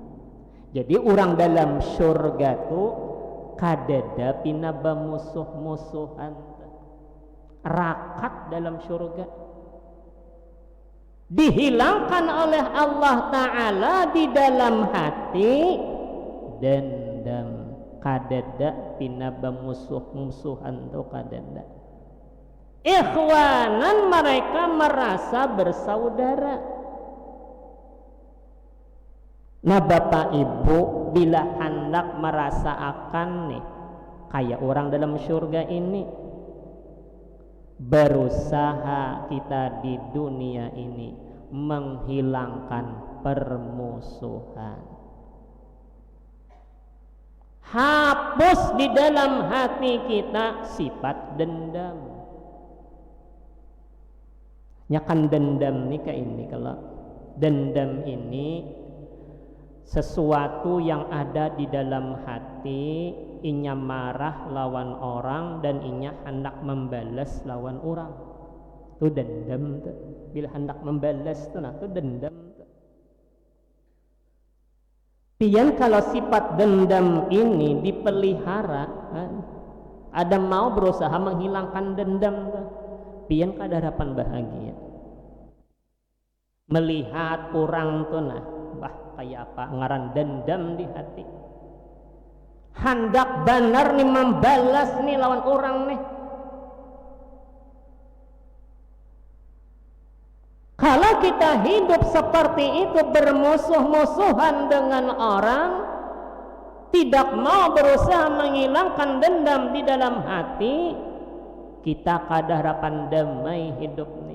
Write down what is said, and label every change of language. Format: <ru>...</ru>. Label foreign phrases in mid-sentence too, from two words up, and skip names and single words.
<bjn>Jadi orang dalam surga tu kadada pinaba musuh-musuhan, rakat dalam surga, dihilangkan oleh Allah Ta'ala di dalam hati dendam, kadada pinaba musuh-musuhan tu kadada. Ikhwanan,</bjn> <id>mereka merasa bersaudara. Nah Bapak Ibu, bila hendak merasa akan nih kayak orang dalam surga ini, berusaha kita di dunia ini menghilangkan permusuhan, hapus di dalam hati kita sifat dendam.</id> <bjn>Nyakan dendam nih kayak ini, kalau dendam ini sesuatu yang ada di dalam hati, inya marah lawan orang dan inya hendak membalas lawan orang, itu dendam tuh. Bila hendak membalas tuh, nah itu dendam tuh. Pian kalau sifat dendam ini dipelihara, ada mau berusaha menghilangkan dendam tuh, pian kada harapan bahagia. Melihat orang tuh nah, kayak apa ngaran dendam di hati, hendak benar nih membalas nih lawan orang nih.</bjn> <id>Kalau kita hidup seperti itu, bermusuh-musuhan dengan orang, tidak mau berusaha menghilangkan dendam di dalam hati, kita kada harapan damai hidup nih.</id>